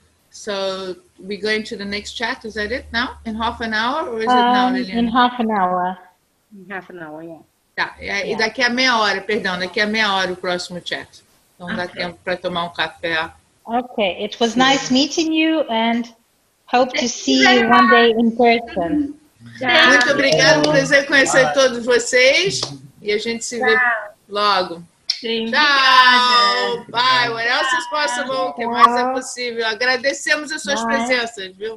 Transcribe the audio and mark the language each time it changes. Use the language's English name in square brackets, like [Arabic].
[English] So, we're going to the next chat, is that it now? In half an hour, or is it now, Lilian? In half an hour. In half an hour, yeah. [Portuguese] Tá, e daqui a meia hora, perdão, daqui a meia hora o próximo chat. Então dá tempo para tomar um café. [English] Okay, it was nice meeting you and hope to see you one day in person. [Portuguese] Muito obrigada, prazer conhecer todos vocês e a gente se vê logo. Sim, Tchau! [English] Bye! What else is possible? [Portuguese] O que mais é possível? Agradecemos as suas presenças, viu?